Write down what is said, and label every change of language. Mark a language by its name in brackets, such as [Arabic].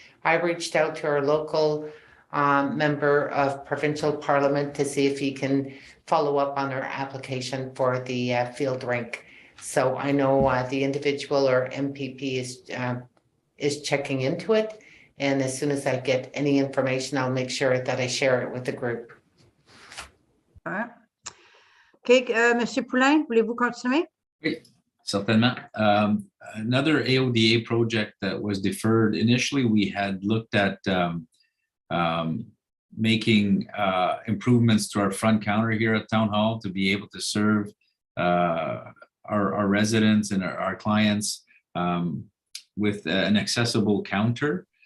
[English] I reached out to our local member of provincial parliament to see if he can follow up on our application for the field rink. So I know the individual or MPP is checking into it. And as soon as I get any information, I'll make sure that I share it with the group. All right. [French] Okay, Monsieur Poulain, voulez-vous continuer? Oui, certainement. [English] Another AODA project that was deferred. Initially, we had looked at making improvements to our front counter here at Town Hall to be able to serve our residents and our clients with an accessible counter.